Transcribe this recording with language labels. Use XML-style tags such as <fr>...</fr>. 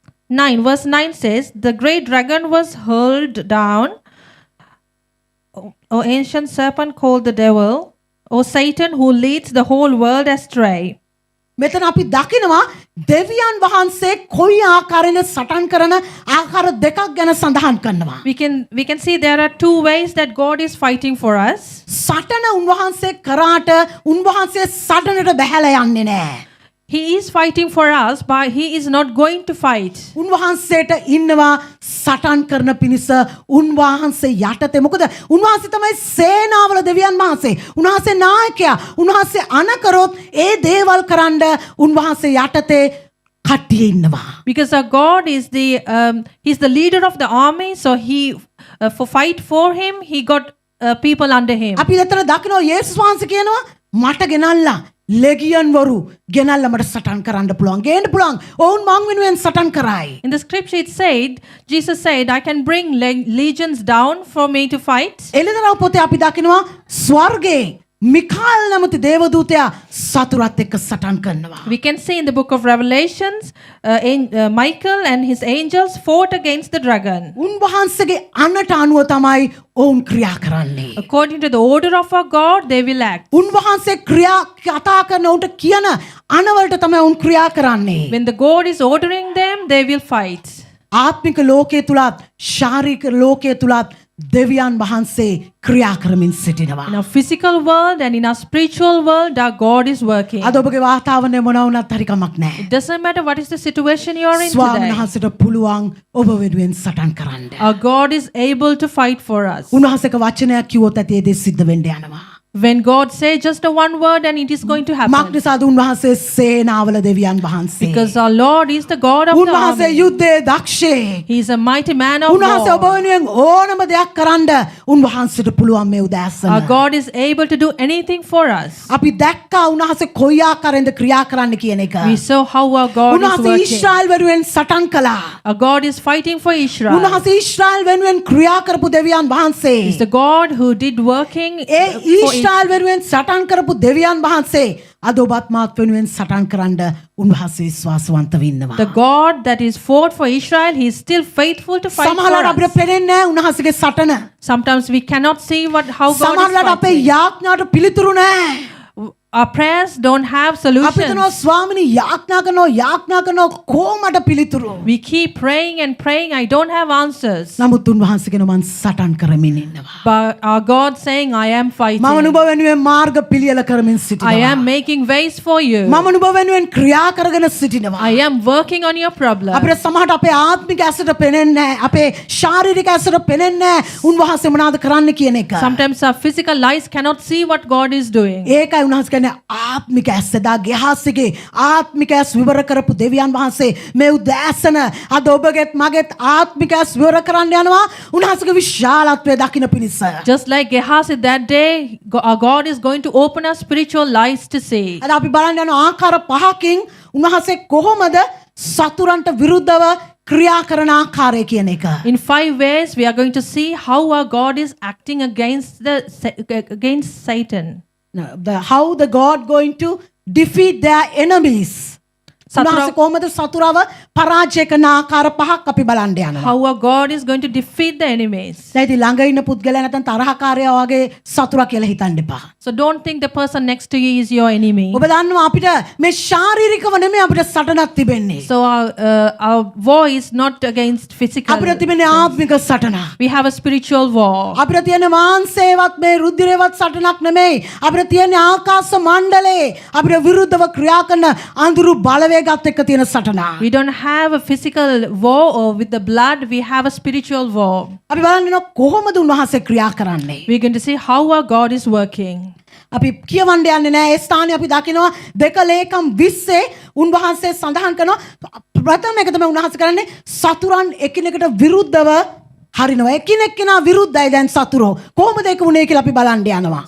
<en>9 verse 9 says, the great dragon was hurled down, O ancient serpent called the devil, O Satan who leads the whole world astray.</en> <si>මෙතන අපි දකිනවා දෙවියන් වහන්සේ කොයි ආකාරයෙන් සටන් කරන ආකාර දෙකක් ගැන සඳහන් කරනවා.</si> <en>We can see there are two ways that God is fighting for us.</en> <si>සටන උන්වහන්සේ කරාට උන්වහන්සේ සටනට බැහැලා යන්නේ නැහැ. He is fighting for us, but he is not going to fight. උන්වහන්සේට ඉන්නවා සටන් කරන පිණිස උන්වහන්සේ යටතේ. මොකද උන්වහන්සේ තමයි සේනාවල දෙවියන් වහන්සේ. උන්වහන්සේ නායකයා. උන්වහන්සේ අනකරොත් ඒ දේවල් කරන්න උන්වහන්සේ යටතේ කට්ටිය ඉන්නවා.</si> <en>Because our God is he's the leader of the army, so he for fight for him, he got people under him.</en> <si>අපි එතන දකිනවා යේසුස් වහන්සේ කියනවා මට ගෙනල්ලා ලෙගියන් වරු ගෙනල්ලා මට සටන් කරන්න පුළුවන්. ගේන්න පුළුවන්. ඔවුන් මං වෙනුවෙන් සටන් කරයි.</si> <en>In the scripture it said, Jesus said, I can bring legions down for me to fight.</en> <si>එළිදරව් පොතේ අපි දකිනවා ස්වර්ගයේ මිකාኤल නමැති දේවදූතයා සතුරත් එක්ක සටන් කරනවා.</si> <en>We can see in the book of Revelations, Michael and his angels fought against the dragon.</en> <si>උන්වහන්සේගේ අනට අනුව තමයි ඔවුන් ක්‍රියා කරන්නේ.</si> <en>According to the order of our God, they will act.</en> <si>උන්වහන්සේ ක්‍රියා කතා කරන උන්ට කියන අනවලට තමයි උන් ක්‍රියා කරන්නේ.</si> <en>When the God is ordering them, they will fight.</en> <si>ආත්මික ලෝකයේ තුලත් ශාරීරික ලෝකයේ තුලත් දෙවියන් වහන්සේ ක්‍රියා කරමින් සිටිනවා.</si> <en>In our physical world and in our spiritual world, our God is working.</en> <si>අද ඔබගේ වාතාවරණය මොනවා වුණත් හරි කමක් නැහැ.</si> <en>It doesn't matter what is the situation you are in</en> <si>ස්වාමීන්</si> <en>today.</en> <si>වහන්සේට පුළුවන් ඔබ වෙනුවෙන් සටන් කරන්න.</si> <en>Our God is able to fight for us.</en> <si>උන්වහන්සේක වචනයක් කිව්වොත් ඇති ඒ දේ සිද්ධ වෙන්න යනවා.</si> <en>When God says just a one word and it is going to happen.</en> <si>මක්නිසාද උන්වහන්සේ සේනාවල දෙවියන් වහන්සේ.</si> <en>Because our Lord is the God of the</en> <si>උන්වහන්සේ</si> <en>army.</en> <si>යුද්ධයේ දක්ෂේ.</si> <en>He is a mighty man of</en> <si>උන්වහන්සේ ඔබ</si> <en>war.</en> <si>වෙනුවෙන් ඕනම දෙයක් කරන්න උන්වහන්සේට පුළුවන් මේ උදෑසන.</si> <en>Our God is able to do anything for us.</en> <si>අපි දැක්කා උන්වහන්සේ කොයි ආකාරයෙන්ද ක්‍රියා කරන්න කියන එක.</si> <en>We saw how our God is</en> <si>උන්වහන්සේ</si> <en>working.</en> <si>ඊශ්‍රායල් වෙනුවෙන් සටන් කළා.</si> <en>Our God is fighting for Israel.</en> <si>උන්වහන්සේ ඊශ්‍රායල් වෙනුවෙන් ක්‍රියා කරපු දෙවියන් වහන්සේ.</si> <en>He's the God who did working</en> <si>A</si> <en>for</en> <si>Israel වෙනුවෙන් සටන් කරපු දෙවියන් වහන්සේ අද ඔබත් මාත් වෙනුවෙන් සටන් කරන්න උන්වහන්සේ විශ්වාසවන්ත වෙන්නවා.</si> <en>the God that is fought for Israel. He is still faithful to fight</en> <si>සමහරවිට අපිට</si> <en>for us.</en> <si>පේන්නේ නැහැ උන්වහන්සේගේ සටන.</si> <en>Sometimes we cannot see how God</en> <si>සමහරවිට</si> <en>is</en> <si>අපේ</si> <en>fighting.</en> <si>යාඥාට පිළිතුරු නැහැ.</si> <en>Our prayers don't have</en> <si>අපි හිතනවා</si> <en>solutions.</en> <si>ස්වාමිනී යාඥා කරනවා කොහොමද පිළිතුරු?</si> <en>We keep praying and praying. I don't have answers.</en> <si>නමුත් උන්වහන්සේ කියනවා මං සටන් කරමින් ඉන්නවා.</si> <en>But our God saying, I am</en> <si>මම</si> <en>fighting.</en> <si>නුඹ වෙනුවෙන් මාර්ග පිළියෙල කරමින්</si> <en>I</en> <si>සිටිනවා.</si> <en>am making ways for you.</en> <si>මම නුඹ වෙනුවෙන් ක්‍රියා කරගෙන සිටිනවා.</si> <en>I am working on your problem.</en> <si>අපිට සමහරට අපේ ආත්මික ඇසට පෙනෙන්නේ නැහැ. අපේ ශාරීරික ඇසට පෙනෙන්නේ නැහැ. උන්වහන්සේ මොනවද කරන්න කියන එක.</si> <en>Sometimes our physical eyes cannot see what God is doing.</en> <si>ඒකයි උන්වහන්සේ කියන්නේ ආත්මික ඇසදා ගහස්සිගේ ආත්මික ඇස් විවර කරපු දෙවියන් වහන්සේ මේ උදෑසන අද ඔබගෙත් මගෙත් ආත්මික ඇස් විවර කරන්න යනවා උන්වහන්සේගේ විශාලත්වය දකින්න පිණිස.</si> <en>Just like Gehazi that day, our God is going to open our spiritual eyes to see.</en> <si>අද අපි බලන්න යන ආකාර පහකින් උන්වහන්සේ කොහොමද සතුරන්ට විරුද්ධව ක්‍රියා කරන ආකාරය කියන එක.</si> <en>In 5 ways, we are going to see how our God is acting against Satan. How the God going to defeat their enemies.</en> <si>උන්වහන්සේ කොහොමද සතුරව පරාජය කරන ආකාර පහක් අපි බලන්න යනවා.</si> <en>How our God is going to defeat the enemies.</en> <si>දැන් ඉතින් ළඟ ඉන්න පුද්ගලයා නැත්නම් තරහකාරයා වගේ සතුරා කියලා හිතන්න එපා.</si> <en>So don't think the person next to you is your enemy.</en> <si>ඔබ දන්නවා අපිට මේ ශාරීරිකව නෙමෙයි අපිට සටනක් තිබෙන්නේ.</si> <en>So our war is not against physical.</en> <si>අපිට තිබෙන්නේ ආත්මික සටන.</si> <en>We have a spiritual war.</en> <si>අපිට තියෙන මාංශේවත් මේ රුධිරේවත් සටනක් නෙමෙයි. අපිට තියෙන්නේ ආකාශ මණ්ඩලේ අපිට විරුද්ධව ක්‍රියා කරන අඳුරු බලවේගත් එක්ක තියෙන සටන.</si> <en>We don't have a physical war or with the blood. We have a spiritual war.</en> <si>අපි බලන්න යනවා කොහොමද උන්වහන්සේ ක්‍රියා කරන්නේ.</si> <en>We're going to see how our God is working.</en> <si>අපි කියවන්න යන්නේ නැහැ. ඒ ස්ථානේ අපි දකිනවා 2 ලේකම් 20 උන්වහන්සේ සඳහන් කරනවා ප්‍රථම එක තමයි උන්වහන්සේ කරන්නේ සතුරන් එකිනෙකට විරුද්ධව හරිනවා. එකිනෙකනා විරුද්ධයි දැන් සතුරෝ. කොහොමද ඒක වුනේ කියලා අපි බලන්න යනවා.</si>